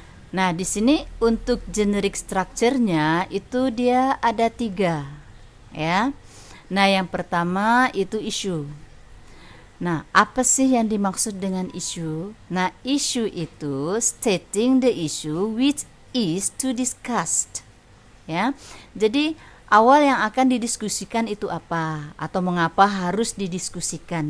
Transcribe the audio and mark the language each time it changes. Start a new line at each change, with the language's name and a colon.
Indonesian: Nah, di sini untuk generic structure-nya itu dia ada 3, ya. Nah, yang pertama itu isu. Nah, apa sih yang dimaksud dengan isu? Nah, isu itu
English: stating the issue which is to discussed.
Indonesian: Ya. Jadi, awal yang akan didiskusikan itu apa atau mengapa harus didiskusikan.